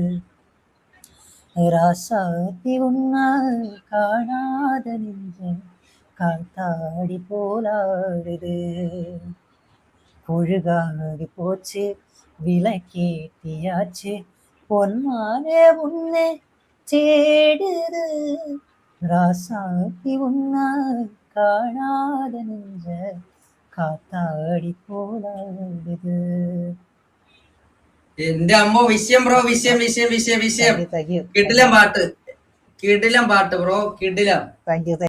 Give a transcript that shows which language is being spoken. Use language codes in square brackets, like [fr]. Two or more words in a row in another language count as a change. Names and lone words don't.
[ta] ராசாத்தி உன்ன காணாத நெஞ்சு காத்தாடி போலாடுது. பொழுகாகி போச்சு விளக்கேத்தியாச்சு, பொன்மானே உன்னை தேடுது. ராசாத்தி உன்ன காணாத நெஞ்ச காத்தாடி போலாடுது. [ml] എന്റെ അമ്മ വിഷയം ബ്രോ, വിഷയം വിഷയം വിഷയം വിഷയം. കിടിലം പാട്ട്, കിടിലം പാട്ട് ബ്രോ, കിടിലം. [en] thank you.